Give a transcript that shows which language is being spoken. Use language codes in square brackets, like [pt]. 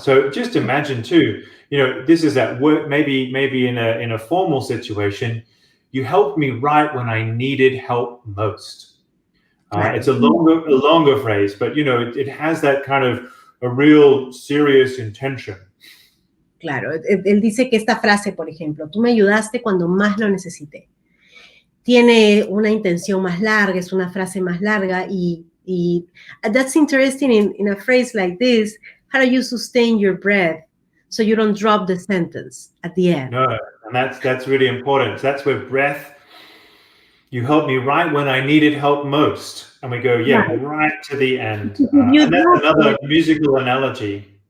[en] So just imagine too, this is at work, maybe in a formal situation, you helped me right when I needed help most. It's a longer phrase, but it has that kind of a real serious intention. [es] Claro, él dice que esta frase, por ejemplo, tú me ayudaste cuando más lo necesité. Tiene una intención más larga, es una frase más larga y [en] that's interesting in a phrase like this. How do you sustain your breath so you don't drop the sentence at the end? No, and that's really important. So that's where breath, you helped me right when I needed help most. And we go, right to the end. And that's another musical analogy.